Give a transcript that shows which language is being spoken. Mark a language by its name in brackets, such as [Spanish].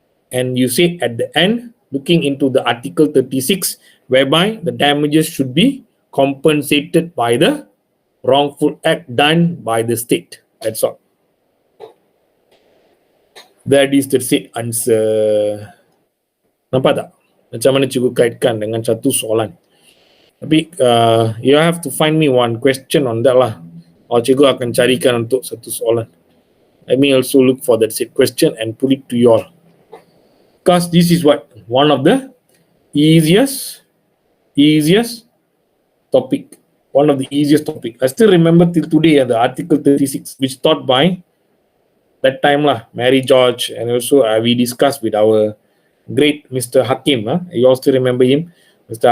[English] And you say at the end, looking into the Article 36, whereby the damages should be compensated by the wrongful act done by the state. That's all. That is the said answer. [Malay] Nampak tak? Macam mana cikgu kaitkan dengan satu soalan. [English] Tapi you have to find me one question on that lah. [Malay] Or cikgu akan carikan untuk satu soalan. [English] Let me also look for that said question and put it to you all. Because this is what? One of the easiest topic. One of the easiest topic. I still remember till today the Article 36, which taught by that time lah, Mary George, and also we discussed with our great Mr. Hakim. You all still remember him? Mr.